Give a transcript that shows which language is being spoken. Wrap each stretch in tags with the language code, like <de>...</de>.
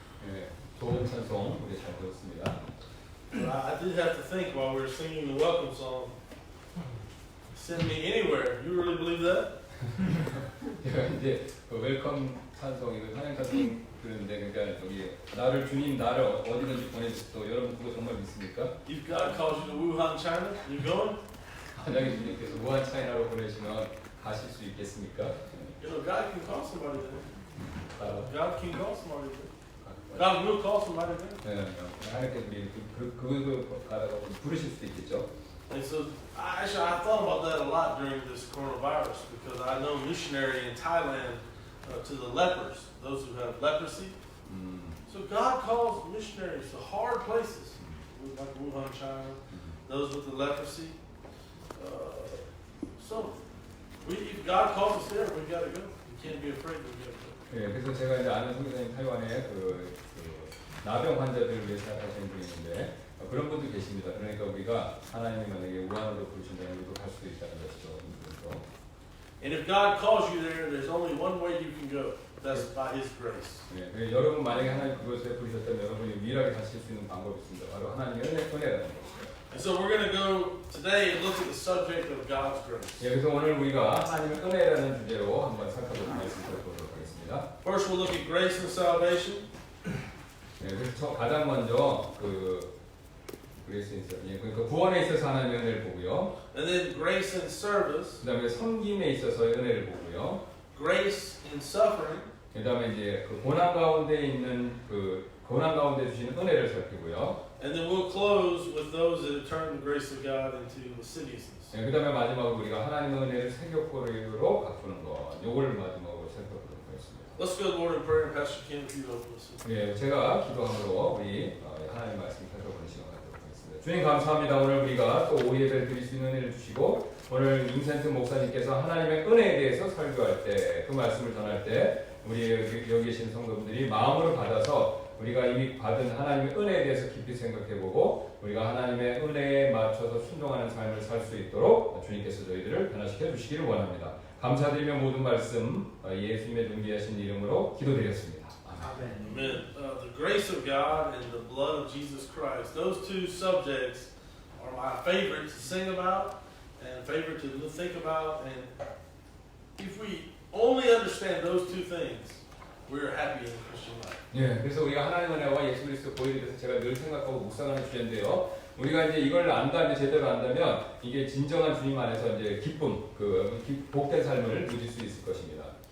<ko>네, 좋은 찬송 우리 잘 들었습니다.</ko> <en>But I did have to think while we were singing the welcome song. Send me anywhere. You really believe that?</en> <ko>제가 이제 그 웰컴 찬송 이거 찬양 찬송 들었는데 그러니까 저기 나를 주님 나를 어디든지 보내주시고 여러분 그거 정말 믿습니까?</ko> <en>If God calls you to Wuhan, China, you going?</en> <ko>만약에 주님께서 무한 차이나로 보내시면 가실 수 있겠습니까?</ko> <en>You know, God can call somebody there.</en> <ko>아,</ko> <en>God can call somebody there. God will call somebody there.</en> <ko>네, 하나님께서 우리 그거 가다가 부르실 수도 있겠죠.</ko> <en>And so, I thought about that a lot during this coronavirus because I know missionary in Thailand to the lepers, those who have leprosy. So God calls missionaries to hard places, like Wuhan, China, those with the leprosy. So, if God calls us there, we got to go. We can't be afraid. We got to go.</en> <ko>네, 그래서 제가 이제 아는 선교사님 타이완에 나병 환자들을 위해 생각하시는 분이 있는데 그런 분도 계십니다. 그러니까 우리가 하나님이 만약에 우한으로 부르신다면 우리도 갈 수도 있다는 것이죠. 그래서</ko> <en>And if God calls you there, there's only one way you can go. That's by His grace.</en> <ko>네, 여러분 만약에 하나님 그것에 부르셨다면 여러분이 유일하게 가실 수 있는 방법이 있습니다. 바로 하나님의 은혜라는 것이죠.</ko> <en>And so we're going to go today and look at the subject of God's grace.</en> <ko>예, 그래서 오늘 우리가 하나님의 은혜라는 주제로 한번 살펴보는 말씀을 보도록 하겠습니다.</ko> <en>First, we'll look at grace and salvation.</en> <ko>네, 그래서 가장 먼저 그레이스에 있어서 그러니까 구원에 있어서 하나님의 은혜를 보고요.</ko> <en>And then grace and service.</en> <ko>그다음에 섬김에 있어서의 은혜를 보고요.</ko> <en>Grace in suffering.</en> <ko>그다음에 이제 그 고난 가운데 있는 그 고난 가운데 주시는 은혜를 살피고요.</ko> <en>And then we'll close with those that have turned the grace of God into lasciviousness.</en> <ko>네, 그다음에 마지막으로 우리가 하나님의 은혜를 세격포로 바꾸는 것. 요걸 마지막으로 살펴보도록 하겠습니다.</ko> <en>Let's go to Lord in prayer, and Pastor Ken, if you open us.</en> <ko>예, 제가 기도함으로 우리 하나님 말씀 살펴보는 시간 갖도록 하겠습니다. 주님 감사합니다. 오늘 우리가 또 오후 예배를 드릴 수 있는 은혜를 주시고 오늘 임센트 목사님께서 하나님의 은혜에 대해서 설교할 때 그 말씀을 전할 때 우리 여기 계신 성도분들이 마음으로 받아서 우리가 이미 받은 하나님의 은혜에 대해서 깊이 생각해보고 우리가 하나님의 은혜에 맞춰서 순종하는 삶을 살 수 있도록 주님께서 저희들을 변화시켜 주시기를 원합니다. 감사드리며 모든 말씀 예수님의 존귀하신 이름으로 기도드렸습니다. 아멘.</ko> <en>Amen. The grace of God and the blood of Jesus Christ. Those two subjects are my favorite to sing about and favorite to think about. And if we only understand those two things, we're happy in the Christian life.</en> <ko>예, 그래서 우리가 하나님의 은혜와 예수 그리스도 보혈에 대해서 제가 늘 생각하고 묵상하는 주제인데요. 우리가 이제 이걸 안다면 제대로 안다면 이게 진정한 주님 안에서 이제 기쁨, 복된 삶을 누릴 수 있을 것입니다.</ko>